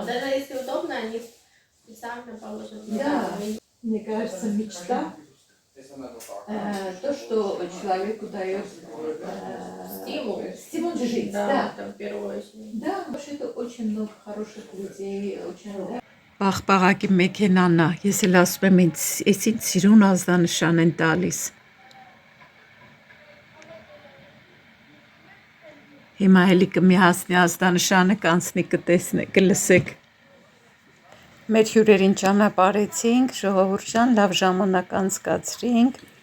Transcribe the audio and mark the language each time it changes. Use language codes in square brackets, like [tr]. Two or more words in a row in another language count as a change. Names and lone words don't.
[ru] Даже если удобно, они специально положат. Да. Мне кажется, мечта, то, что человеку дает стимул жить. Да, это в первую очередь. Да, потому что это очень много хороших людей, очень... [hy] Բաղբաղակի մեքենան է, ես էլ ասում եմ, ես ինձ սիրուն ազդանշան են տալիս։ Հիմա էլի կմիացնի ազդանշանը, կանցնի կլսեք։ Մեր հյուրերին ճանապարհեցինք, ժողովուրդ ջան, լավ ժամանակ անցկացրինք։